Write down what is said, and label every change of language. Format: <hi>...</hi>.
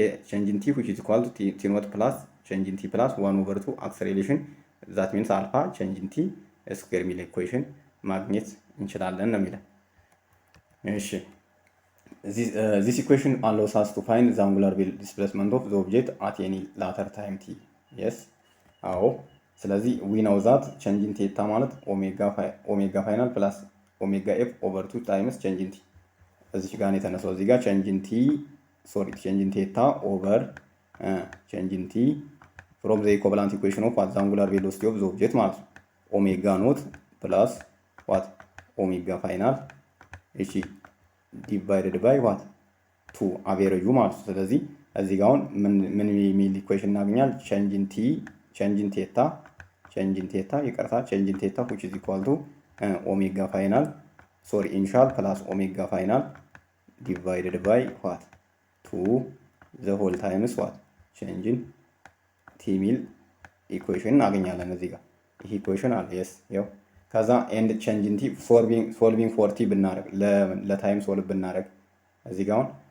<en>change in t which is equal to t naught plus change in t plus 1/2 acceleration that means alpha change in t square</en> <am>የሚል ኢኩዌሽን ማግኘት እንችላለን ነው የሚለን። እሺ</am> <en>this equation allows us to find the angular displacement of the object at any later time t. yes</en> <am>አዎ ስለዚህ</am> <en>we know that change in theta ማለት ኦሜጋ ፋይናል ፕላስ ኦሜጋ ኤፍ ኦቨር 2 ታይምስ change in t</en> <am>እዚህ ጋር ነው የተነሳው። እዚህ ጋር</am> <en>change in t change in theta over change in t from the equivalent equation of the angular velocity of the object</en> <am>ማለት ነው</am> <en>ኦሜጋ ኖት ፕላስ what ኦሜጋ ፋይናል እሺ divided by what 2</en> <am>አቬሬጁ ማለት ነው። ስለዚህ እዚህ ጋር አሁን ምን የሚል ኢኩዌሽን እናገኛል?</am> <en>change in theta ይቅርታ change in theta which is equal to omega final initial plus omega final divided by what 2 the whole times what change in t</en> <am>ሚል ኢኩዌሽን እናገኛለን። እዚህ ጋር ይሄ ኢኩዌሽን አለ።</am> <en>yes</en> <am>ያው ከዛ</am> <en>ኤንድ change in t solving for t</en> <am>ብናደርግ ለታይም ሶልቭ ብናደርግ እዚህ ጋር አሁን</am>